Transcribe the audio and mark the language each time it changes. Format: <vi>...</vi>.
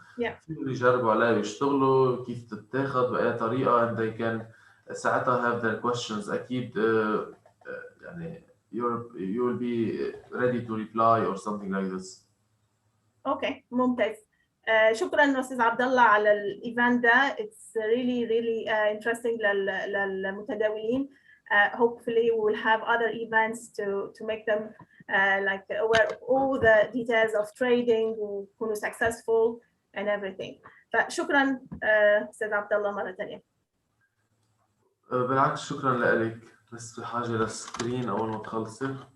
<ar>فيهم يجربوا عليها ويشتغلوا كيف تتاخد بأي طريقة</ar> <en>and they can</en> <ar>ساعتها</ar> <en>have their questions.</en> <ar>أكيد يعني</ar> <en>you will be ready to reply or something like this.</en> <ar>اوكي ممتاز. شكرا استاذ عبد الله على الايفنت ده.</ar> <en>It's really interesting</en> <ar>للمتداولين.</ar> <en>Hopefully we will have other events to make them like aware of all the details of trading</en> <ar>ويكونوا</ar> <en>successful and everything.</en> <ar>فشكرا استاذ عبد الله مرة ثانية. بالعكس شكرا لك. بس بحاجة للسكرين أول ما تخلصي.</ar>